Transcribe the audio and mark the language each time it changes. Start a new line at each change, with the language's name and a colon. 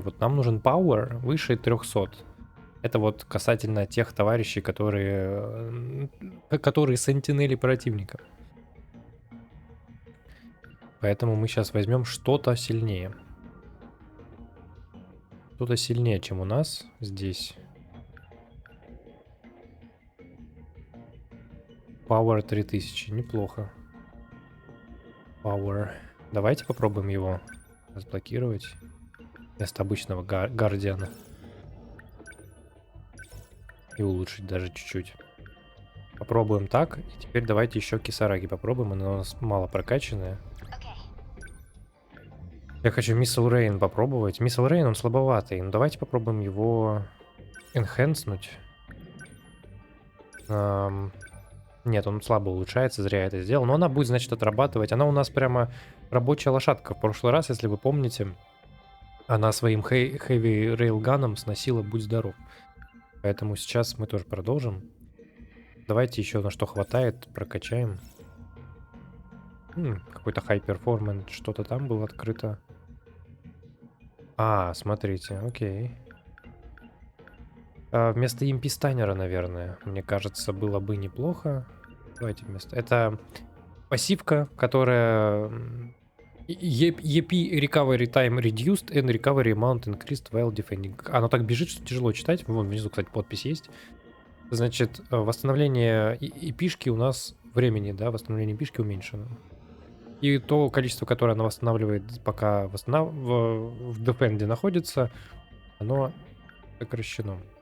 Russian: Вот нам нужен power выше 300. Это вот касательно тех товарищей, которые сентинели противника. Поэтому мы сейчас возьмем что-то сильнее. Что-то сильнее, чем у нас здесь. Power 3000, неплохо. Power. Давайте попробуем его разблокировать вместо обычного гардиана. И улучшить даже чуть-чуть. Попробуем так. И теперь давайте еще Кисараги попробуем. Она у нас мало прокачанная. Я хочу Missile Rain попробовать. Missile Rain, он слабоватый. Ну давайте попробуем его энхэнснуть. Нет, он слабо улучшается, зря я это сделал. Но она будет, значит, отрабатывать. Она у нас прямо рабочая лошадка. В прошлый раз, если вы помните, она своим Heavy Railgun'ом сносила «Будь здоров». Поэтому сейчас мы тоже продолжим. Давайте еще на что хватает прокачаем. Какой-то High Performance, что-то там было открыто. А, смотрите, окей. Вместо импистанера, наверное, мне кажется, было бы неплохо. Давайте вместо... Это пассивка, которая...
English: EP Recovery Time Reduced and Recovery Amount Increased while Defending.
Russian: Оно так бежит, что тяжело читать. Вон внизу, кстати, подпись есть. Значит, восстановление EP-шки у нас времени, да, восстановление EP-шки уменьшено. И то количество, которое она восстанавливает, пока в дефенде находится, оно сокращено.